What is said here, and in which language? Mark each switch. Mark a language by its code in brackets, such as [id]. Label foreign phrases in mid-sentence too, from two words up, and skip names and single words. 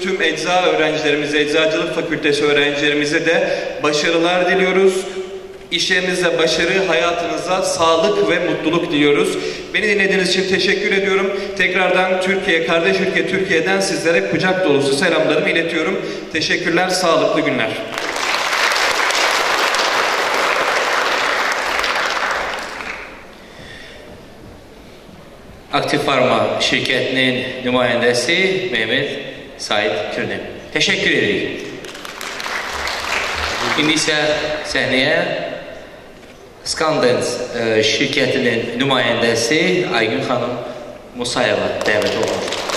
[tr] Tüm ecza öğrencilerimize, Eczacılık Fakültesi öğrencilerimize de başarılar diliyoruz. İş yerinizde başarı, hayatınıza sağlık ve mutluluk diliyoruz. Beni dinlediğiniz için teşekkür ediyorum. Tekrardan Türkiye, kardeş ülke Türkiye'den sizlere kucak dolusu selamlarımı iletiyorum. Teşekkürler, sağlıklı günler. [az] Aktiv Farma şirkətinin nümayəndəsi Mehmet Said Kürnəm. Təşəkkür edirik. İndi isə səhnəyə Skandens şirkətinin nümayəndəsi Aygün xanım Musayeva dəvət olunur.